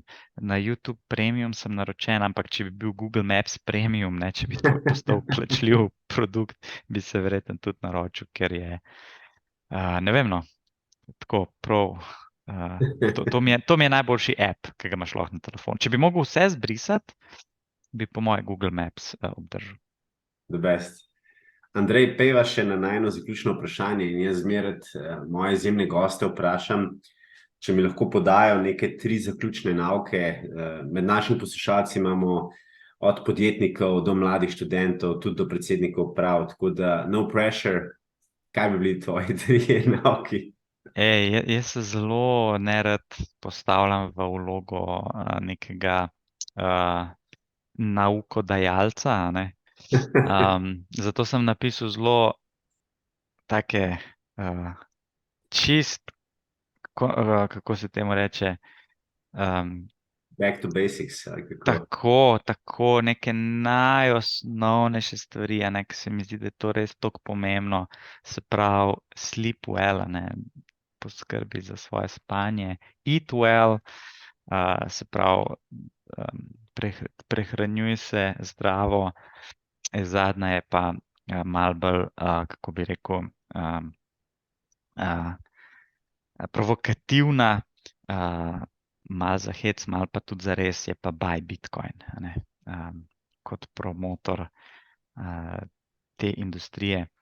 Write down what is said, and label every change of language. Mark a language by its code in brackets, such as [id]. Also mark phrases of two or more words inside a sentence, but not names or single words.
[sl] Na YouTube Premium sem naročen, ampak če bi bil Google Maps Premium, če bi to postal plačljiv produkt, bi se verjetno tudi naročil, ker je, ne vem, no, tako prav To mi je najboljši app, ki ga imaš lahko na telefonu. Če bi mogel vse zbrisati, bi po moje Google Maps obdržal. [en] The best. [sl] Andrej, pejva še na najno zaključno vprašanje in jaz zmeraj moje izjemne goste vprašam, če mi lahko podajo neke 3 zaključne nauke. Med našimi poslušalci imamo od podjetnikov do mladih študentov, tudi do predsednikov uprav, tako da [en] no pressure. [sl] Kaj bi bili tvoji 3 nauki? Jaz se zelo nerad postavljam v vlogo nekega naukodajalca, ne. Zato sem napisal zelo take kako se temu reče, [en] Back to basics. [sl] tako neke najosnovnejše stvari, ki se mi zdi, da je to res toliko pomembno. Se pravi, [en] sleep well, [sl] poskrbi za svoje spanje, [en] eat well, [sl] se pravi, prehranjuj se zdravo. Zadnja je pa malo bolj, kako bi rekel, provokativna, malo za hec, malo pa tudi za res, je pa [en] buy Bitcoin, [sl] kot promotor te industrije.